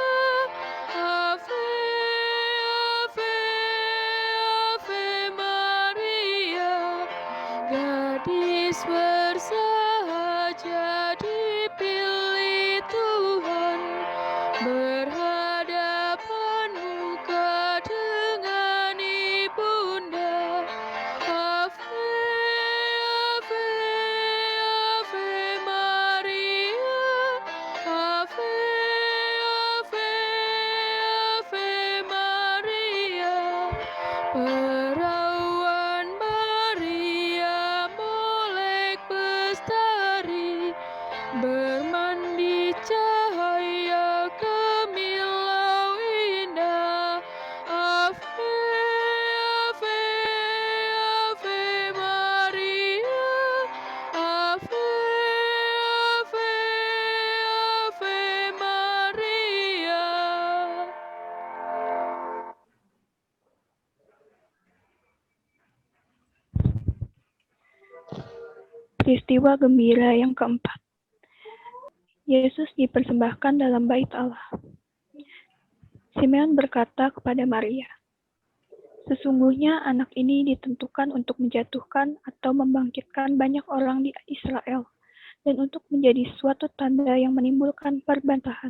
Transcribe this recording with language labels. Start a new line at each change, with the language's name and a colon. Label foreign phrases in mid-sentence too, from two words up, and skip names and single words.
Latin: Ave, Ave, Ave Maria.
Indonesian: Gadis bersahaja dipilih Tuhan, berhadapan muka dengan ibunda.
Latin: Ave, Ave, Ave Maria. Ave, Ave, Ave Maria.
Indonesian: Perawan Maria molek bestari, bermandi cahaya kemilau indah.
Latin: Ave, Ave, Ave Maria. Ave, Ave, Ave Maria.
Indonesian: Peristiwa gembira yang keempat. Yesus dipersembahkan dalam bait Allah. Simeon berkata kepada Maria, "Sesungguhnya anak ini ditentukan untuk menjatuhkan atau membangkitkan banyak orang di Israel, dan untuk menjadi suatu tanda yang menimbulkan perbantahan.